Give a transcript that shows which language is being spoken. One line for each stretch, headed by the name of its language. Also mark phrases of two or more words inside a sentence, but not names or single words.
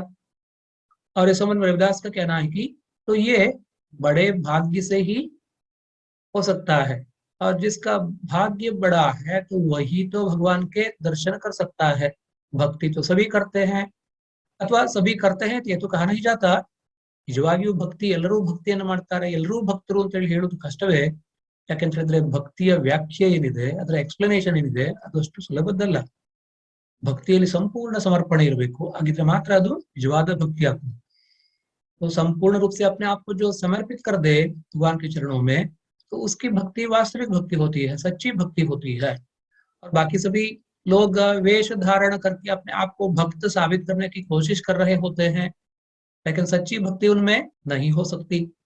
Hindi: और इस संबंध में रविदास का कहना है कि तो ये बड़े भाग्य से ही हो सकता है, और जिसका भाग्य बड़ा है तो वही तो भगवान के दर्शन कर सकता है। भक्ति तो सभी करते हैं, अथवा सभी करते हैं, तो ये तो कहा नहीं जाता।
Kannada: ನಿಜವಾಗಿಯೂ ಭಕ್ತಿ ಎಲ್ಲರೂ ಭಕ್ತಿಯನ್ನು ಮಾಡ್ತಾರೆ, ಎಲ್ಲರೂ ಭಕ್ತರು ಅಂತ ಹೇಳಿ ಹೇಳೋದು ಕಷ್ಟವೇ. ಯಾಕೆಂತಂದ್ರೆ ಭಕ್ತಿಯ ವ್ಯಾಖ್ಯೆ ಏನಿದೆ, ಅದರ ಎಕ್ಸ್ಪ್ಲನೇಷನ್ ಏನಿದೆ, ಅದು ಅಷ್ಟು ಸುಲಭದ್ದಲ್ಲ. ಭಕ್ತಿಯಲ್ಲಿ ಸಂಪೂರ್ಣ ಸಮರ್ಪಣೆ ಇರಬೇಕು, ಹಾಗಿದ್ರೆ ಮಾತ್ರ ಅದು ನಿಜವಾದ ಭಕ್ತಿ ಆಗ್ತದೆ.
Hindi: तो संपूर्ण रूप से अपने आप को जो समर्पित कर दे भगवान के चरणों में, तो उसकी भक्ति वास्तविक भक्ति होती है, सच्ची भक्ति होती है। और बाकी सभी लोग वेश धारण करके अपने आप को भक्त साबित करने की कोशिश कर रहे होते हैं, लेकिन सच्ची भक्ति उनमें नहीं हो सकती।